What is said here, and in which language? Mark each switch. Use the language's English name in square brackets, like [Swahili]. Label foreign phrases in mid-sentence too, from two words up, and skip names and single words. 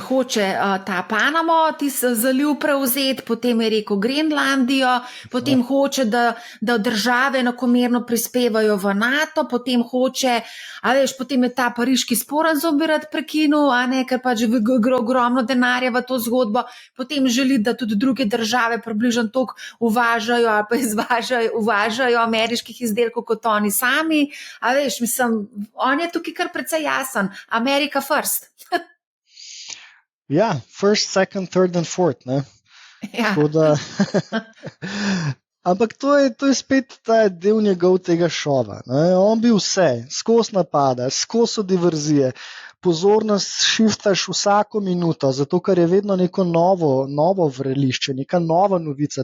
[Slovenian] Hoče ta Panamo, zaliv prevzeti, potem je rekel Grenlandijo, potem hoče, da države enakomerno prispevajo v NATO, potem hoče, potem je ta pariški sporazum bi rad prekinil, ker pač gre ogromno denarja v to zgodbo, potem želi, da tudi druge države približno toliko uvažajo ali pa uvažajo ameriških izdelkov kot oni sami. Mislim, on je tukaj kar precej jasen. [English] America first. First, second, third and fourth. [Slovenian] Ne? Ja. Ampak to je spet ta del njegov tega šova. Ne? On bi vse, skozi napada, skozi diverzije, pozornost šiftaš vsako minuto, zato ker je vedno neko novo vrelišče, neka nova novica.